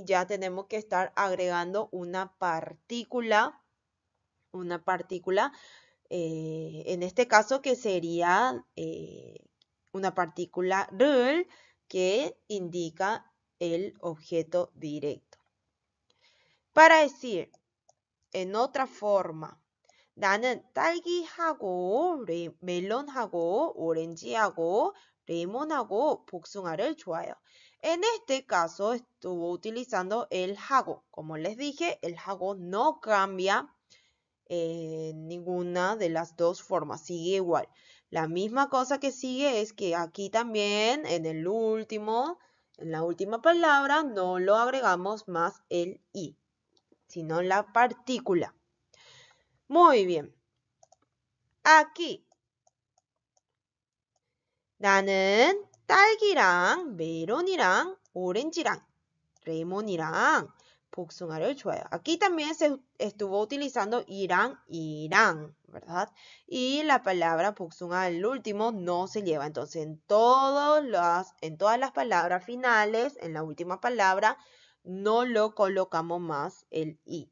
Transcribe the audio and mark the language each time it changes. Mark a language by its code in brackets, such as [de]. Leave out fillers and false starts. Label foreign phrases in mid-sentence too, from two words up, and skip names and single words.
[es] Ya tenemos que estar agregando una partícula, en este caso que sería una partícula 를, que indica el objeto directo. Para decir, en otra forma, [ko] 나는 딸기하고 멜론하고 오렌지하고 레몬하고 복숭아를 좋아해요. [es] En este caso estuvo utilizando el hago. Como les dije, el hago no cambia ninguna de las dos formas, sigue igual. La misma cosa que sigue es que aquí también en la última palabra no lo agregamos más el i, sino la partícula. Muy bien. Aquí. [ko] 나는 딸기랑 메론이랑 오렌지랑 레몬이랑 복숭아를 좋아해요. [es] Aquí también se estuvo utilizando irán, ¿verdad? Y la palabra 복숭아, el último, no se lleva. Entonces, en todas las palabras finales, en la última palabra, no lo colocamos más el i.